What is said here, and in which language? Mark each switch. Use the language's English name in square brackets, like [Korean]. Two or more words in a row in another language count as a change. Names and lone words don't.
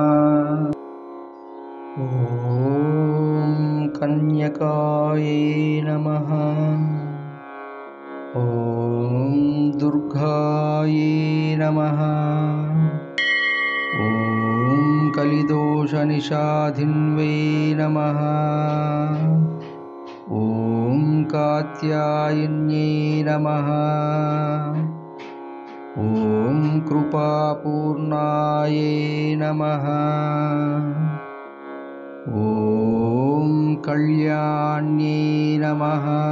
[Sanskrit] ఓం కన్యకాయై నమః. ఓం దుర్గాయై నమః. ఓం కలిదోషనిషాధిన్వై నమః. कात्यायन्यै नमः। ॐ कृपापूर्णायै नमः। ॐ कल्याण्यै नमः।